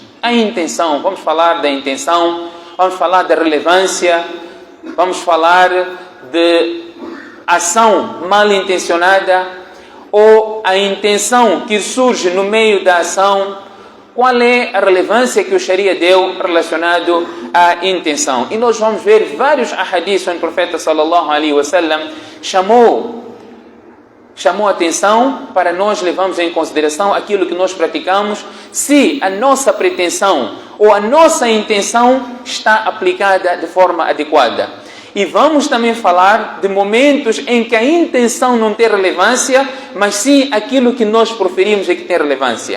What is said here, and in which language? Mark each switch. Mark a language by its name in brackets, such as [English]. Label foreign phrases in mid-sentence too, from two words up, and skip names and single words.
[Portuguese] A intenção, vamos falar da intenção, vamos falar da relevância, vamos falar de ação mal intencionada ou a intenção que surge no meio da ação. Qual é a relevância que o Sharia deu relacionado à intenção? E nós vamos ver vários ahadiths onde o profeta [Arabic] صلى الله عليه وسلم [Portuguese] chamou a atenção para nós levarmos em consideração aquilo que nós praticamos, se a nossa pretensão ou a nossa intenção está aplicada de forma adequada. E vamos também falar de momentos em que a intenção não tem relevância, mas sim aquilo que nós proferimos é que tem relevância.